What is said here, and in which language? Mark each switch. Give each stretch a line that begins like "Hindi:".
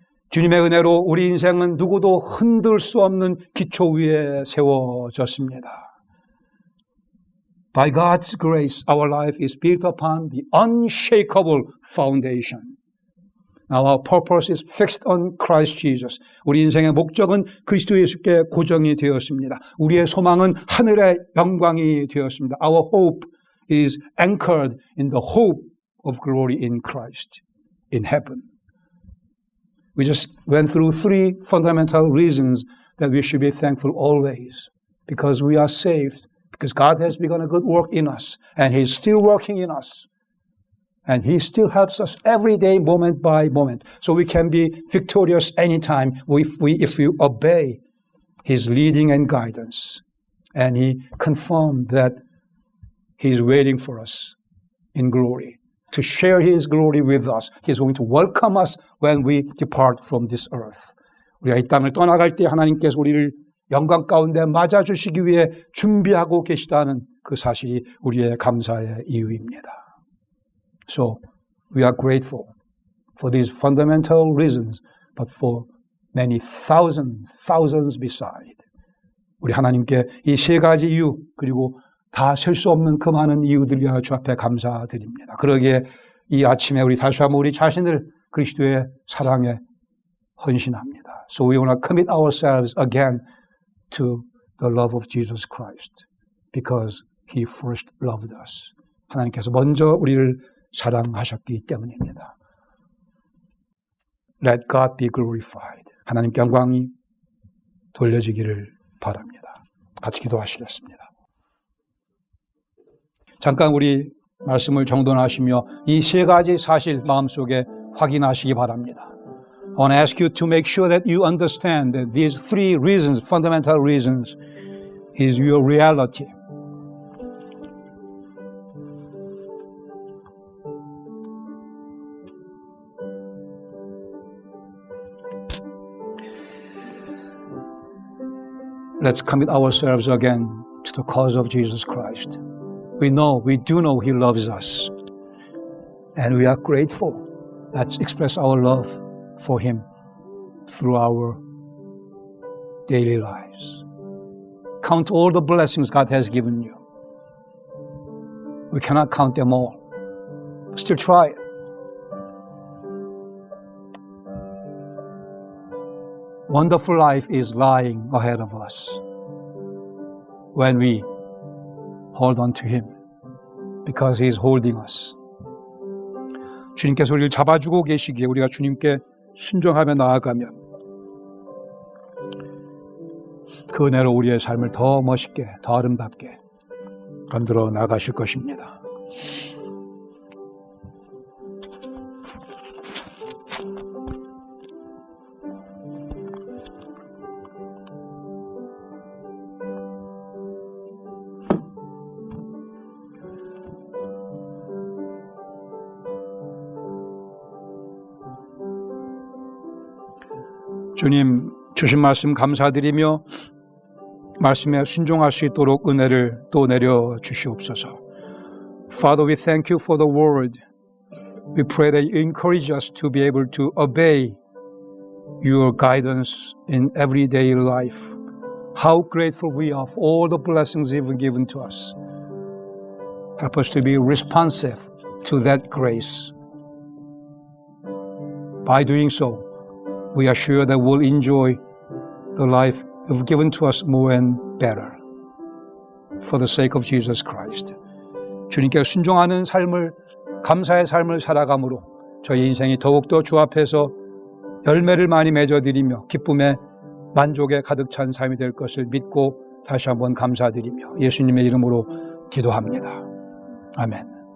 Korean: 주님의 은혜로 우리 인생은 누구도 흔들 수 없는 기초 위에 세워졌습니다.
English: By God's grace, our life is built upon the unshakable foundation. Now our purpose is fixed on Christ Jesus.
Korean: 우리 인생의 목적은 그리스도 예수께 고정이 되었습니다. 우리의 소망은 하늘의 영광이 되었습니다.
English: Our hope is anchored in the hope of glory in Christ, in heaven. We just went through three fundamental reasons that we should be thankful always. Because we are saved, because God has begun a good work in us, and He's still working in us. And He still helps us every day, moment by moment. So we can be victorious anytime if we obey His leading and guidance. And He confirmed that He's waiting for us in glory, to share His glory with us. He's going to welcome us when we depart from this earth.
Korean: 우리가 이 땅을 떠나갈 때 하나님께서 우리를 영광 가운데 맞아주시기 위해 준비하고 계시다는 그 사실이 우리의 감사의 이유입니다.
English: So, we are grateful for these fundamental reasons, but for many thousands beside.
Korean: 우리 하나님께 이 세 가지 이유, 그리고 다 셀 수 없는 그 많은 이유들이야 주 앞에 감사드립니다. 그러기에 이 아침에 우리 다시 한번 우리 자신을 그리스도의 사랑에 헌신합니다.
English: So we want to commit ourselves again to the love of Jesus Christ, because He first loved us.
Korean: 하나님께서 먼저 우리를 사랑하셨기 때문입니다.
English: Let God be glorified.
Korean: 하나님께 영광이 돌려지기를 바랍니다. 같이 기도하시겠습니다. 잠깐 우리 말씀을 정돈하시며 이 세 가지 사실 마음속에 확인하시기 바랍니다.
English: I want to ask you to make sure that you understand that these three reasons, fundamental reasons, is your reality. Let's commit ourselves again to the cause of Jesus Christ. We do know He loves us. And we are grateful. Let's express our love for Him through our daily lives. Count all the blessings God has given you. We cannot count them all. Still try it. Wonderful life is lying ahead of us when we hold on to Him because He is holding us.
Korean: 주님께서 우리를 잡아주고 계시기에 우리가 주님께 순종하며 나아가면 그 은혜로 우리의 삶을 더 멋있게, 더 아름답게 만들어 나가실 것입니다. 주님 주신 말씀 감사드리며 말씀에 순종할 수 있도록 은혜를 또 내려 주시옵소서.
English: Father, we thank you for the word. We pray that you encourage us to be able to obey your guidance in everyday life. How grateful we are for all the blessings you've given to us. Help us to be responsive to that grace. By doing so, we are sure that we'll enjoy the life you've given to us more and better. For the sake of Jesus Christ.
Korean: 주님께 순종하는 삶을, 감사의 삶을 살아감으로 저희 인생이 더욱더 주 앞에서 열매를 많이 맺어드리며 기쁨에 만족에 가득 찬 삶이 될 것을 믿고 다시 한번 감사드리며 예수님의 이름으로 기도합니다. 아멘.